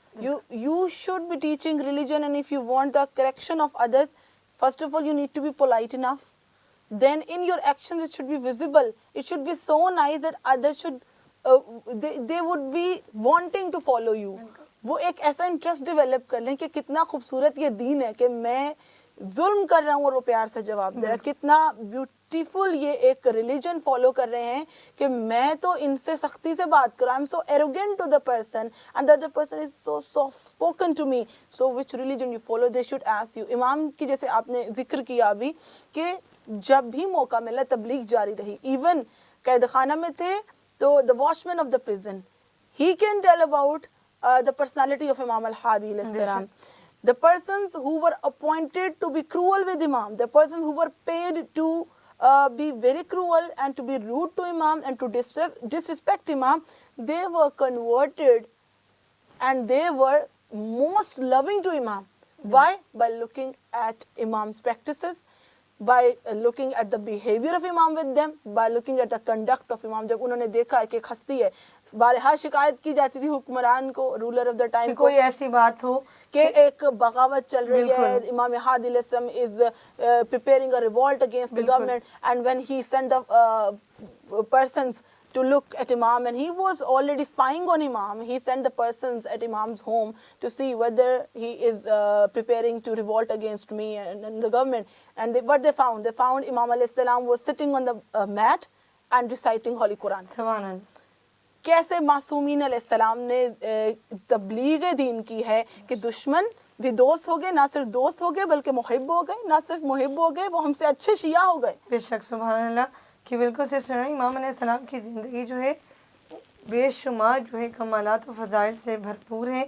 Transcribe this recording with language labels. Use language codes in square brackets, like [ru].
[en] You should be teaching religion, and if you want the correction of others, first of all you need to be polite enough. Then in your actions it should be visible. It should be so nice that others should they would be wanting to follow you. [ur] وہ ایک ایسا interest develop کر لیں کہ کتنا خوبصورت یہ دین ہے کہ میں ظلم کر رہا ہوں اور وہ پیار سے جواب دے رہا ہے. کتنا بیوٹیفل یہ ایک ریلیجن فالو کر رہے ہیں کہ میں تو ان سے سختی سے بات کروں. [en] I am so arrogant to the person and the other person is so soft spoken to me. So which religion you follow they should ask you. [ur] امام کی جیسے آپ نے ذکر کیا ابھی کہ جب بھی موقع ملا تبلیغ جاری رہی. [en] even [ur] قید خانہ میں تھے تو [en] the watchman of the prison, he can tell about the personality of Imam al-Hadi alayhi salam. The persons who were appointed to be cruel with Imam, the persons who were paid to be very cruel and to be rude to Imam and to disrespect Imam, they were converted and they were most loving to Imam. Why? By looking at Imam's practices, by looking at the behavior of Imam with them, by looking at the conduct of Imam. [ur] جب انہوں نے دیکھا ہے کہ ایک ہستی ہے, بارہا شکایت کی جاتی تھی حکمران کو, [en] ruler of the time [ur] کو, کوئی ایسی بات ہو کہ ایک بغاوت چل رہی ہے, [en] امام ہادی علیہ السلام is preparing a revolt against the government, and when he sent the persons to look at Imam, and he was already spying on Imam, he sent the persons at Imam's home to see whether he is preparing to revolt against me and the government. And what they found Imam alayhi salam was sitting on the mat and reciting Holy Quran. [ur] سبحان اللہ. کیسے معصومین علیہ السلام نے تبلیغ دین کی ہے کہ دشمن بھی دوست ہو گئے, نہ صرف دوست ہو گئے بلکہ محب ہو گئے, نہ صرف محب ہو گئے, وہ ہم سے اچھے شیعہ ہو گئے. بے شک سبحان اللہ کہ بالکل سے سنیں. امام علیہ السلام کی زندگی جو ہے بے شمار جو ہے کمالات و فضائل سے بھرپور ہے.